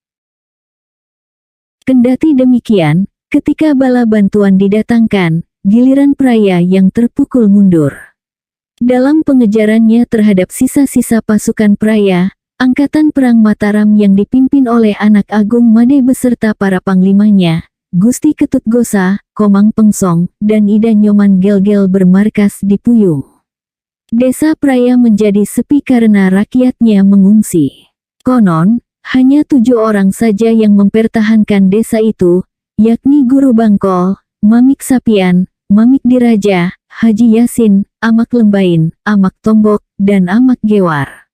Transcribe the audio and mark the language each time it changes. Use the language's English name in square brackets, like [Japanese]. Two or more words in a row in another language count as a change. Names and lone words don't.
[Indonesian] Kendati demikian, ketika bala bantuan didatangkan, giliran Praya yang terpukul mundur. Dalam pengejarannya terhadap sisa-sisa pasukan Praya, Angkatan Perang Mataram yang dipimpin oleh anak Agung Made beserta para panglimanya, Gusti Ketut Gosa, Komang Pengsong, dan Ida Nyoman Gelgel bermarkas di Puyung. Desa Praya menjadi sepi karena rakyatnya mengungsi. Konon, hanya 7 orang saja yang mempertahankan desa itu, yakni Guru Bangkol, Mamik Sapian, Mamik Diraja, Haji Yasin, Amak Lembain, Amak Tombok, dan Amak Gewar.